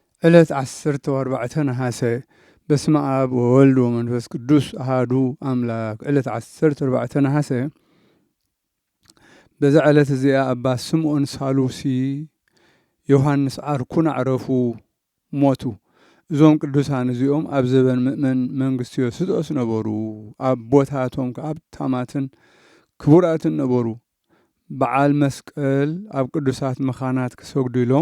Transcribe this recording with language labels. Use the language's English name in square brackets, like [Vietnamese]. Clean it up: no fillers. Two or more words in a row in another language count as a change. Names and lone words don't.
[Tigrinya] ዕለት 14 ነሐሴ [Geez] በስመ አብ ወወልድ ወመንፈስ ቅዱስ አሐዱ አምላክ። [Tigrinya] ዕለት 14 ነሐሴ በዛ ዕለት እዚኣ አባ ስምዖን ሳሉሲ ዮሐንስ ዓርኩን አዕረፉ ሞቱ። እዞም ቅዱሳን እዚኦም ኣብ ዘበን ምእመን መንግስቲ ዮስጦስ ነበሩ። ኣቦታቶም ከኣብታማትን ክቡራትን ነበሩ። በዓል መስቀል ኣብ ቅዱሳት መኻናት ክሰግዱ ኢሎም